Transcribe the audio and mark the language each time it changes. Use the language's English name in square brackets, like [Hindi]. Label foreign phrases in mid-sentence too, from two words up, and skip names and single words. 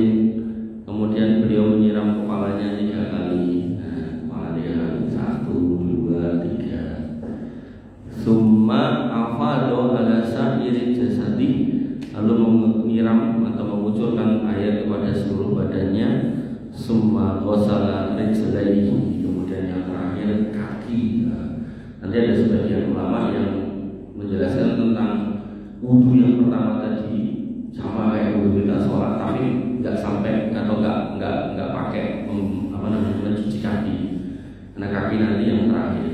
[Indonesian] Kemudian beliau menyiram kepalanya 3 kali. Nah, kepalanya 1, 2, 3. [Arabic] ثم أفاض على سائر جسده, [Indonesian] lalu menyiram atau mengucurkan air kepada seluruh badannya. [Arabic] ثم غسل رجليه, [Indonesian] kemudian yang terakhir kaki. Nanti ada sebagian ulama yang menjelaskan tentang wudu yang pertama tadi sama kayak wudu kita sholat, tapi nggak sampai atau nggak pakai mencuci kaki, karena kaki nanti yang terakhir.